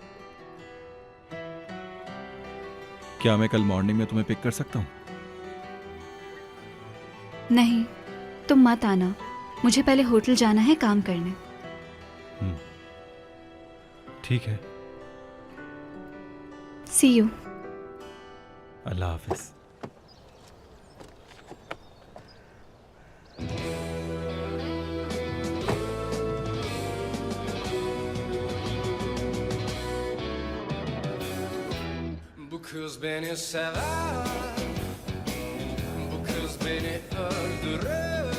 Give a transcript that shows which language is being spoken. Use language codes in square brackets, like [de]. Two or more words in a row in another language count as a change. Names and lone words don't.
[hi] क्या मैं कल मॉर्निंग में तुम्हें पिक कर सकता हूँ? नहीं, तुम मत आना। मुझे पहले होटल जाना है काम करने। ठीक है। [en] see you. [hi] अल्लाह हाफिज। [tr] Bu kız beni sever, bu kız beni öldürür.